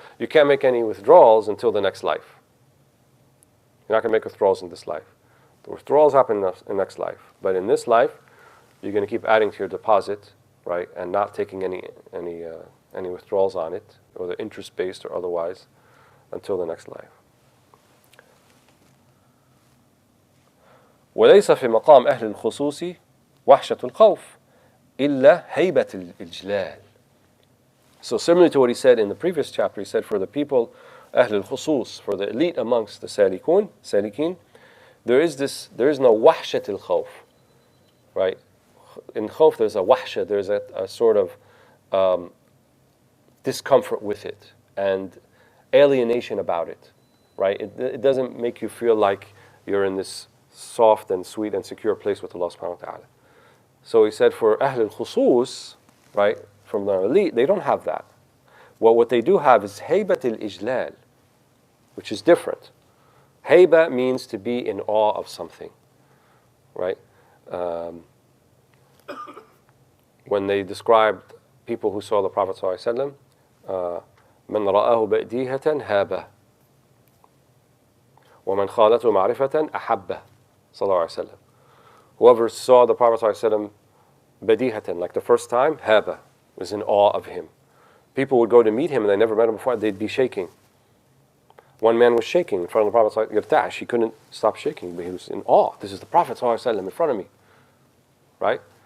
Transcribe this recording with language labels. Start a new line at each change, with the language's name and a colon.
English: You can't make any withdrawals until the next life. You're not going to make withdrawals in this life. The withdrawals happen in the next life. But in this life, you're going to keep adding to your deposit, right, and not taking any withdrawals on it, whether interest-based or otherwise, until the next life.
Arabic: وليس في مقام أهل الخصوص وحشة الخوف إلا هيبة الإجلال.
English: So similar to what he said in the previous chapter, he said for the people
Arabic: أهل الخصوص,
English: for the elite amongst the salikin, there is no
Arabic: وحشة الخوف,
English: right? In khawf there's a wahsha, there's a sort of discomfort with it and alienation about it, right? It doesn't make you feel like you're in this soft and sweet and secure place with Allah subhanahu wa ta'ala. So he said for Ahl al-Khusus, right, from the elite, they don't have that. Well, what they do have is Haybat al-Ijlal, which is different. Hayba means to be in awe of something, right? When they described people who saw the Prophet ﷺ,
Arabic: من رآه بديهة هابه ومن خالته معرفة أحبه صلى الله عليه وسلم.
English: Whoever saw the Prophet ﷺ بديهة, like the first time, هابه, was in awe of him. People would go to meet him and they never met him before, they'd be shaking. One man was shaking in front of the Prophet ﷺ. He couldn't stop shaking, but he was in awe. This is the Prophet ﷺ in front of me, right?